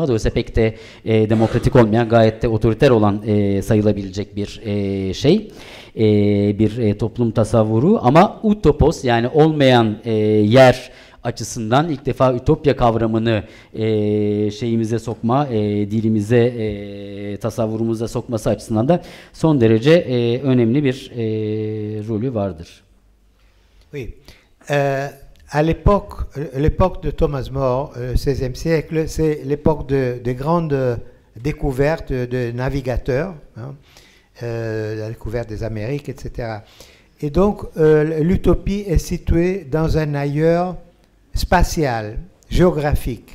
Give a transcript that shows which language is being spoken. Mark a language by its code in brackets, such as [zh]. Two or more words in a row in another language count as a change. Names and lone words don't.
[tr] Dolayısıyla pek de demokratik olmayan, gayet de otoriter olan sayılabilecek bir bir toplum tasavvuru. Ama utopos, yani olmayan yer açısından ilk defa ütopya kavramını şeyimize sokma, dilimize, tasavvurumuza sokması açısından da son derece önemli bir rolü vardır. [fr] Oui. À l'époque de Thomas More, XVIe siècle, c'est l'époque de grandes découvertes de navigateurs, la découverte des Amériques, etc. Et donc, l'utopie est située dans un ailleurs spatial, géographique.